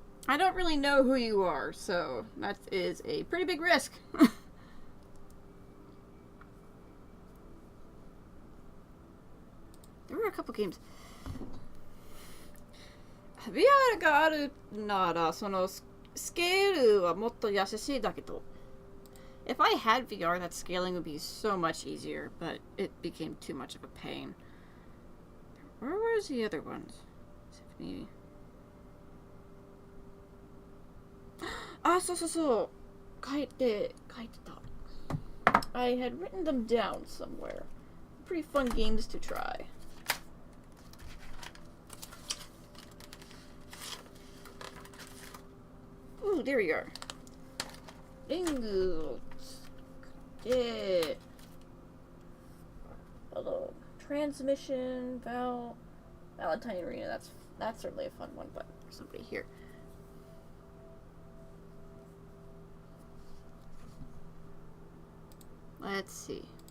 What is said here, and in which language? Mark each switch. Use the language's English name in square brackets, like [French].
[English] I don't really know who you are, so that is a pretty big risk. There were a couple games. [Japanese] VR があるなら、そのスケールはもっと優しいだけど。 [English] If I had VR, that scaling would be so much easier, but it became too much of a pain. Where's the other ones? Maybe. [Japanese] あ、そうそうそう。書いてた。 [English] I had written them down somewhere. Pretty fun games to try. Ooh, there we are. [Japanese] リングをつけて、Transmission, Valentine Arena. [English] That's certainly a fun one, but there's somebody here. Let's see.